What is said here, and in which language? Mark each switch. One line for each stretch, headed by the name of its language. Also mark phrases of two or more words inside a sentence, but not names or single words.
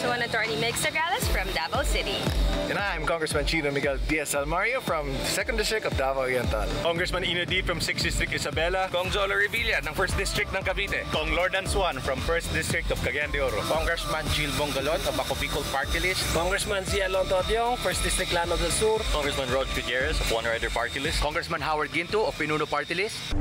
English: Attorney Mig Sagales from Davao City. And I'm Congressman Chino Miguel Diaz-Almario from 2nd District of Davao Oriental. Congressman Ino D from 6th District Isabela.
Filipino: Kong Jolo Revilla ng 1st District ng Cavite.
English: Kong Lordan Swan from 1st District of Cagayan de Oro. Congressman Jill Bongalon of Ako Bicol Party List. Congressman Zia Lontotiong, 1st District Llano del Sur. Congressman Rod Gutierrez of One Rider Party List. Congressman Howard Ginto of Pinuno Party List.